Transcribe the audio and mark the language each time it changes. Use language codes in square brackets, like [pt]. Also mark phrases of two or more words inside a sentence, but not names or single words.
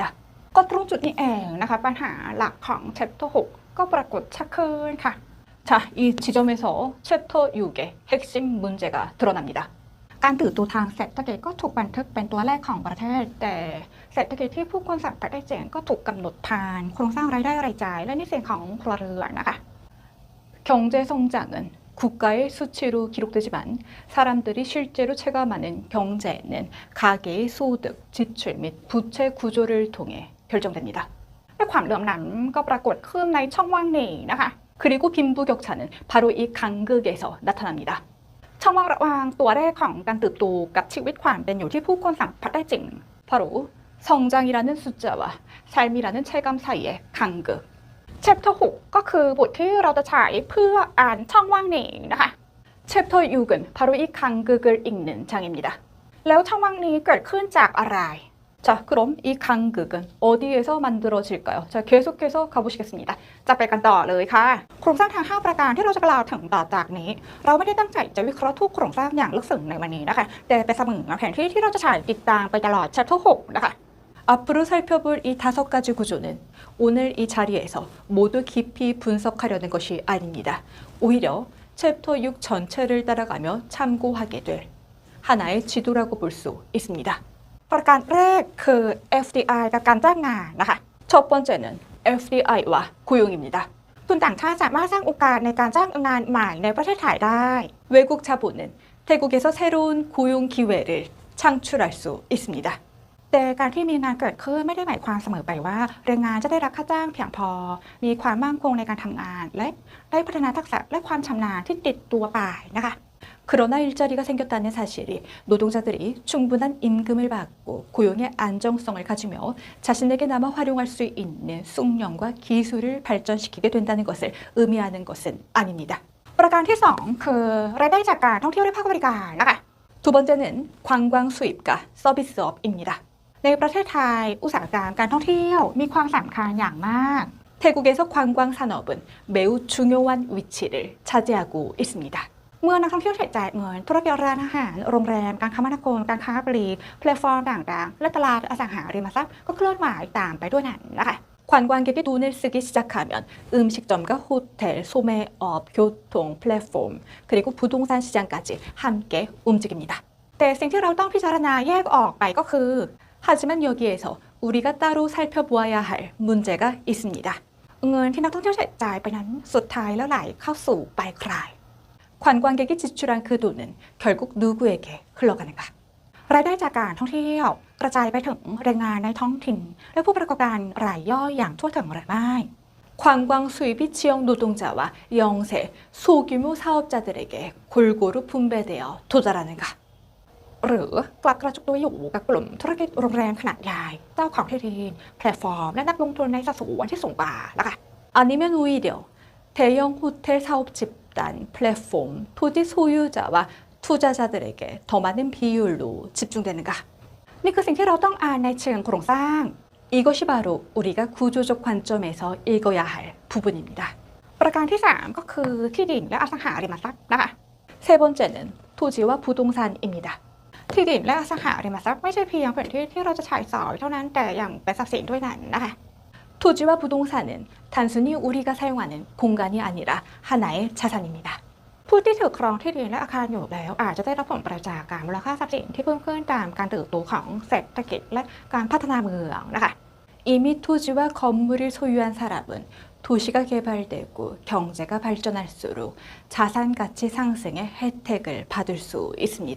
[th] ก็ตรงจุดนี้เองนะคะปัญหาหลักของเชปเตอร์6ก็ปรากฏชัดขึ้นค่ะ [ko] 자, 이 지점에서 챕터 6의 핵심 문제가 드러납니다. [th] การตื่นตัวทางเศรษฐกิจก็ถูกบันทึกเป็นตัวแรกของประเทศแต่เศรษฐกิจที่ผู้คนสัมผัสได้เจ๋งก็ถูกกำหนดผ่านโครงสร้างรายได้รายจ่ายและหนี้สินของครัวเรือนนะคะ [ko] 경제 성장은 국가의 수치로 기록되지만 사람들이 실제로 체감하는 경제는 가계의 소득, 지출 및 부채 구조를 통해 결정됩니다. [th] และความเหลื่อมล้ำก็ปรากฏขึ้นในช่องว่างนี้นะคะ [ko] 그리고 빈부격차는 바로 이 간극에서 나타납니다. [th] ช่องว่างระหว่างตัวเลขของการเติบโตกับชีวิตความเป็นอยู่ที่ผู้คนสัมผัสได้จริง [ko] 바로 성장이라는 숫자와 삶이라는 체감 사이의 간극. [th] 챕터 6 ก็คือบทที่เราจะใช้เพื่ออ่านช่องว่างนี้นะคะ [ko] 챕터 6은 바로 이 간극을 읽는 장입니다. [th] แล้วช่องว่างนี้เกิดขึ้นจากอะไร [ko] 자, 그럼 이 간극은 어디에서 만들어질까요? 자, 계속해서 가보시겠습니다. [th] จะไปกันต่อเลยค่ะ โครงสร้างทาง5ประการที่เราจะกล่าวถึงต่อจากนี้ เราไม่ได้ตั้งใจจะวิเคราะห์ทุกโครงสร้างอย่างลึกซึ้งในวันนี้นะคะ แต่เป็นเสมือนแผนที่ที่เราจะใช้ติดตามไปตลอด Chapter 6 นะคะ [ko] 앞으로 살펴볼 이 5가지 구조는 오늘 이 자리에서 모두 깊이 분석하려는 것이 아닙니다. 오히려 챕터 6 전체를 따라가며 참고하게 될 하나의 지도라고 볼 수 있습니다. [th] ประการแรกคือ FDI กับการจ้างงานนะคะ [ko] 첫 번째는 FDI와 고용입니다. [th] ทุนต่างชาติสามารถสร้างโอกาสในการจ้างงานใหม่ในประเทศไทยได้ [ko] 외국 자본은 태국에서 새로운 고용 기회를 창출할 수 있습니다. [th] แต่การที่มีงานเกิดขึ้นไม่ได้หมายความเสมอไปว่าแรงงานจะได้รับค่าจ้างเพียงพอ มีความมั่นคงในการทำงาน และได้พัฒนาทักษะและความชำนาญที่ติดตัวไปนะคะ [ko] 그러나 일자리가 생겼다는 사실이 노동자들이 충분한 임금을 받고 고용의 안정성을 가지며 자신에게 남아 활용할 수 있는 숙련과 기술을 발전시키게 된다는 것을 의미하는 것은 아닙니다. [th] ประการที่ 2 คือรายได้จากการท่องเที่ยวและภาคบริการนะคะ [ko] 두 번째는 관광 수입과 서비스업입니다. [th] ในประเทศไทยอุตสาหกรรมการท่องเที่ยวมีความสำคัญอย่างมาก [ko] 태국에서 관광 산업은 매우 중요한 위치를 차지하고 있습니다. [th] เมื่อนักท่องเที่ยวใช้จ่ายเงินธุรกิจร้านอาหารโรงแรมการคมนาคมการค้าปลีกแพลตฟอร์มต่างๆและตลาดอสังหาริมทรัพย์ก็เคลื่อนไหวตามไปด้วยนั้นนะคะ [ko] 관광객이 돈을 쓰기 시작하면 음식점과 호텔, 소매업, 교통, 플랫폼, 그리고 부동산 시장까지 함께 움직입니다. [th] แต่สิ่งที่เราต้องพิจารณาแยกออกไปก็คือ [ko] 하지만 여기에서 우리가 따로 살펴보아야 할 문제가 있습니다. [th] เงินที่นักท่องเที่ยวใช้จ่ายไปนั้นสุดท้ายแล้วไหลเข้าสู่ปลายทาง [ko] 관광객이 지출한 그 돈은 결국 누구에게 흘러가는가? [th] รายได้จากการท่องเที่ยวกระจายไปถึงแรงงานในท้องถิ่นและผู้ประกอบการรายย่อยอย่างทั่วถึงหรือไม่ [ko] 관광 수입이 지역 노동자와 영세, 소규모 사업자들에게 골고루 분배되어 도달하는가? [th] หรือกลับกระจุกตัวอยู่กับกลุ่มธุรกิจโรงแรมขนาดใหญ่เจ้าของที่ดินแพลตฟอร์มและนักลงทุนในสัดส่วนที่สูงกว่าล่ะค่ะ [ko] 아니면 오히려 대형 호텔 사업 집단, 플랫폼, 토지 소유자와 투자자들에게 더 많은 비율로 집중되는가? [th] นี่คือสิ่งที่เราต้องอ่านในเชิงโครงสร้าง [ko] 이것이 바로 우리가 구조적 관점에서 읽어야 할 부분입니다. [th] ประการที่ 3 ก็คือที่ดินและอสังหาริมทรัพย์นะคะ [ko] 세 번째는 토지와 부동산입니다. [th] ที่ดินและอสังหาริมทรัพย์ไม่ใช่เพียงพื้นที่ที่เราจะใช้สอยเท่านั้นแต่ยังเป็นทรัพย์สินด้วยนั้นนะคะ [ko] 토지와 부동산은 단순히 우리가 사용하는 공간이 아니라 하나의 자산입니다. [th] ผู้ที่ถือครองที่ดินและอาคารอยู่แล้วอาจจะได้รับผลประโยชน์จากการมูลค่าทรัพย์สินที่เพิ่มขึ้นตามการเติบโตของเศรษฐกิจและการพัฒนาเมืองนะคะ [ko] 이미 토지와 건물을 소유한 사람은 도시가 개발되고 경제가 발전할수록 자산 가치 상승의 혜택을 받을 수 있습니다.